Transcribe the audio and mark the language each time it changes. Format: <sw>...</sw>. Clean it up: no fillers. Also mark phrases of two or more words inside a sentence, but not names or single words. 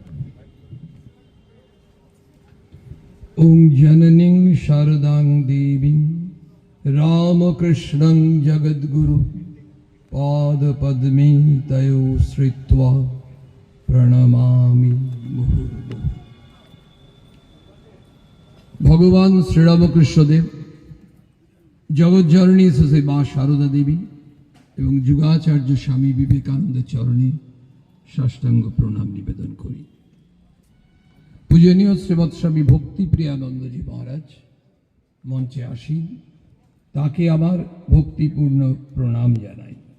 <sa>ओं जननीं शारदां देवीं रामकृष्णं जगद्गुरु पाद पद्मे तयो श्रित्वा प्रणमामि मुहुर्मुहुः।</sa> <bn>ভগবান শ্রীরামকৃষ্ণদেব জগজ্জননী শ্রী মা সারদা দেবী এবং যুগাচার্য স্বামী বিবেকানন্দের চরণে সাষ্টাঙ্গ প্রণাম নিবেদন করি। পূজনীয় শ্রীমৎ স্বামী ভক্তিপ্রিয়ানন্দজি মহারাজ মঞ্চে আসীন, তাকে আমার ভক্তিপূর্ণ প্রণাম জানাই।</bn>